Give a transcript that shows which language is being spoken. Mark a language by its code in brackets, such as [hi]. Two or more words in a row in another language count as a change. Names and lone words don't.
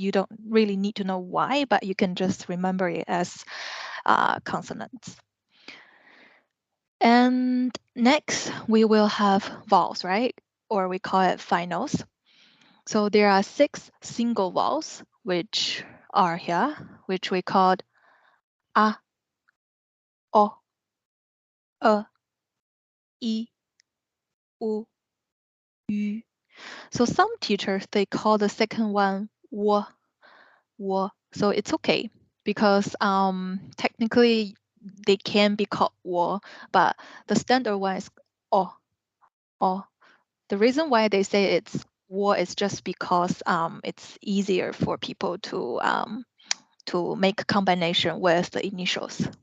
[en] You don't really need to know why, but you can just remember it as consonants. And next, we will have vowels, right? Or we call it finals. So there are 6 single vowels, which are here, which we called a, o, e, i, u, yu. So some teachers, they call the second one wo, wo. So it's okay because technically they can be called wo, but the standard one is o, o. The reason why they say it's wo is just because it's easier for people to make a combination with the initials.